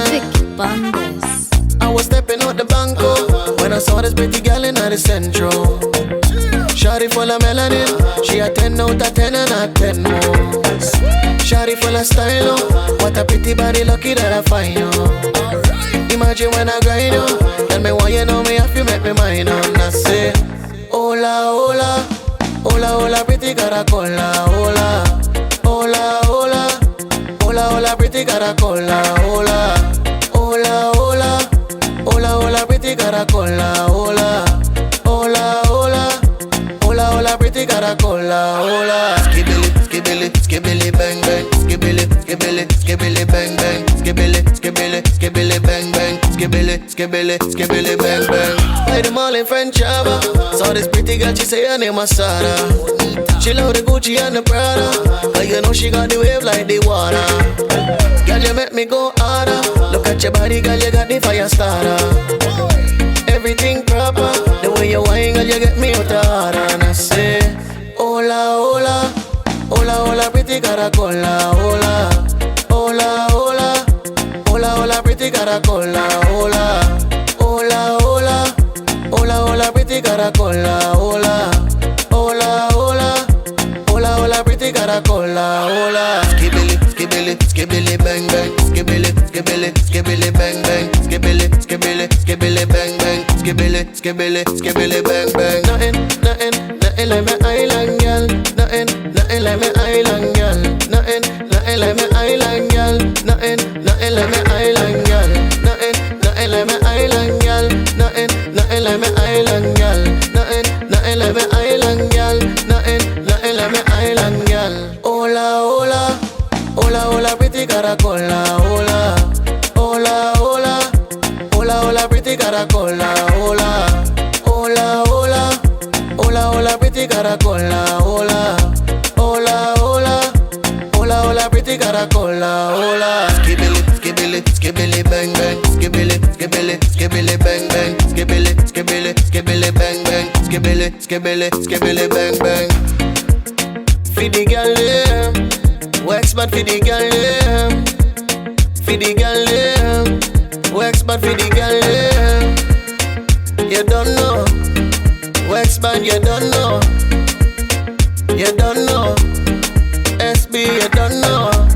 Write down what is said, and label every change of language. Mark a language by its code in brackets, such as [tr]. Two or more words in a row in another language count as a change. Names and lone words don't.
[en] Vic Bandes. I was stepping out the banco when I saw this pretty girl in the central. Shawty full of melanin, she a 10 out of 10 and a 10 more. Shawty full of style, oh, what a pretty body, lucky that I find you. Imagine when I grind you, tell me why you know me if you make me mine on. I say, [es] hola, hola. Hola, hola, pretty caracola, hola. Hola, hola. Hola, hola, pretty caracola, hola. Hola, hola. Hola, hola, pretty caracola, hola. Hola, hola. Hola, hola, pretty caracola, hola. Skibili, skibili, skibili, bang, bang. Skibili, skibili, skibili, bang, bang. Skibili, skibili, skibili, bang, bang. Skibili, skibili, skibili, bang, bang. [en] By the mall in French Java, saw this pretty girl, she say her name was Sarah. She love the Gucci and the Prada, cause you know she got the wave like the water. Girl, you make me go harder. Look at your body, girl, you got the fire starter. Everything proper, the way you whine, girl, you get me out the harder. And I say, [es] hola, hola. Hola, hola, pretty caracola, hola. Hola, hola. Hola, hola, pretty caracola, hola. Hola, hola. Hola, hola, pretty caracola, hola. Hola, hola. Hola, hola, pretty caracola, hola. Skibili, skibili, skibili, bang, bang. Skibili, skibili, skibili, bang, bang. Skibili, skibili, skibili, bang, bang. Skibili, skibili, skibili, bang, bang. [en] Nothing like my island girl. Nothing like my island girl. Nothing like my island girl. Nothing like my island girl. Nothing like my island girl. Nothing like my island girl. Nothing like my island girl. Nothing like my island girl. [es] Hola, hola. Hola, hola, pretty caracola, hola. Hola, hola. Hola, hola, pretty caracola, hola. Hola, hola. Hola, hola, pretty caracola, hola. Hola, hola. Hola, hola, pretty caracola, hola. Skibili, skibili, skibili, bang, bang. Skibili, skibili, skibili, bang, bang. Skibili, skibili, skibili, bang, bang. Skibili, skibili, skibili, bang, bang. [en] Feed the girl them, wax bad for the girl them. Feed the girl them, wax bad for the girl them. You don't know, wax bad you don't know. You don't know, SB you don't know.